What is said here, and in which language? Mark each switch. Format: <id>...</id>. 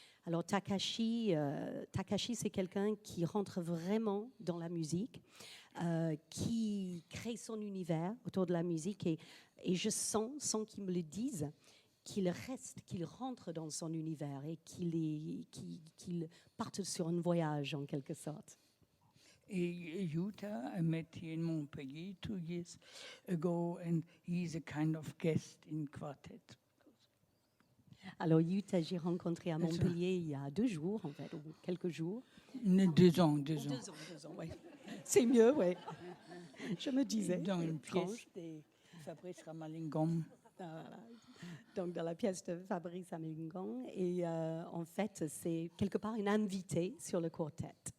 <fr>Alors Takashi, c'est quelqu'un qui rentre vraiment dans la musique, qui crée son univers autour de la musique, et je sens, sans qu'il me le dise, qu'il rentre dans son univers et qu'il parte sur un voyage en quelque sorte.</fr> <en>Et Jutta, I met here in Montpellier 2 years ago, and he's a kind of guest in Quartet.</en> <fr>Alors Jutta, j'ai rencontré à Montpellier il y a 2 jours, en fait, ou quelques jours. 2 ans. 2 ans, oui. C'est mieux, oui. Je me disais. Dans une pièce de Fabrice Ramalingam. Donc, dans la pièce de Fabrice Ramalingam. Et en fait, c'est quelque part une invitée sur le quartet.</fr>